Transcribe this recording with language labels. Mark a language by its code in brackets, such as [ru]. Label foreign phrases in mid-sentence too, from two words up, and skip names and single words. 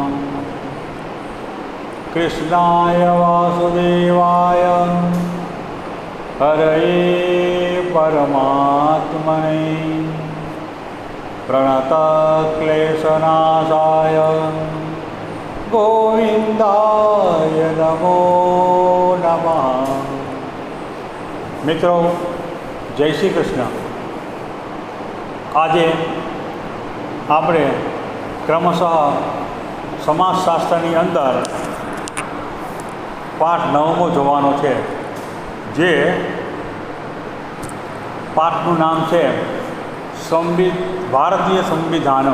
[sa] कृष्णाय वासुदेवाय हरये परमात्मने प्रणतक्लेशनाशाय गोविंदाय नमो नमः। [hi] मित्रों, जय श्री कृष्ण। [gu] આજે આપણે ક્રમશઃ સમાજશાસ્ત્રની અંદર પાઠ 9મો જોવાનો છે, જે પાઠનું નામ છે ભારતીય સંવિધાનમ।